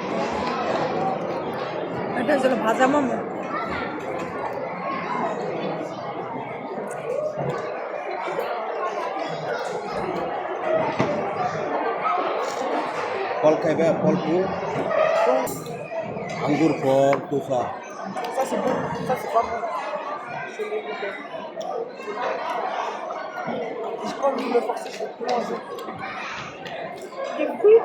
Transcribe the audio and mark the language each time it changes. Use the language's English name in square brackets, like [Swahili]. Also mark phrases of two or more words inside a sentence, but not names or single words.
[Bangla] এটা হচ্ছে ভাজা মোমো। ফল খাইবে? ফল ফ্রুট? আঙ্গুর ফল, তোফা। [French] Ça, c'est pas bon. C'est les copains. Je crois que vous me forcez, je vais plus manger. Des fruits?